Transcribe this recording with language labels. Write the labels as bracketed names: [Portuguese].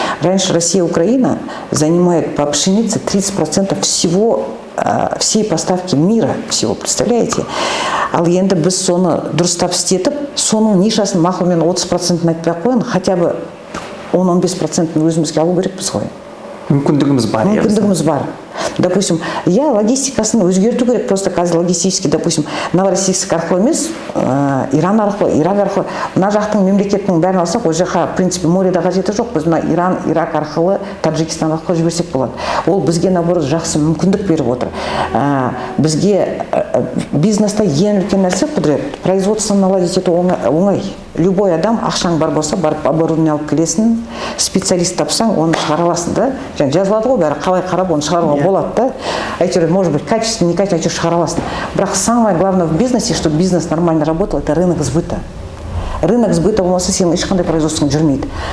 [Russian] Раньше Россия и Украина занимают по пшенице 30% всей поставки мира всего, представляете? [Kazakh] Ал енді біз соны дұрыстап істетіп, соның нишасын мақұлмен 30% айтпай қойын, [Russian] хотя бы [Kazakh] 10-15% өзімізге алу керекпіз ғой. Мүмкіндігіміз бар. Мүмкіндігіміз бар. Допустим, логистикасын өзгерту керек, [Russian] просто қазір логистически, [Kazakh] допустим, Новороссийск арқылы емес, Иран арқылы, Ирак арқылы, мына жақтың мемлекеттің бәрін алсақ, ол жаққа, [Russian] в принципе, [Kazakh] морда қажеті жоқ, біз мына Иран, Ирак арқылы, Таджикистан арқылы жіберсек болады. Ол бізге наоборот жақсы мүмкіндік беріп отыр. Бізге бизнеста ең үлкен нәрсе Құдірет, [Russian] производство наладить [Kazakh] ету оңай. Любой адам ақшаң бар болса, барып оборудование алып келесің, специалист тапсаң, оны шығара аласың, да? Жазылады ғой, бәрі қалай қарап оны шығаруға болады, да? Әйтеуір, [Russian] может быть, качественно, некачественно, [Kazakh] әйтеуір шығара аласың. Бірақ [Russian] самое главное в бизнесе, чтобы бизнес нормально работал, это рынок сбыта. Рынок сбыта [Kazakh] болмаса, сенің ешқандай производствоң жүрмейді.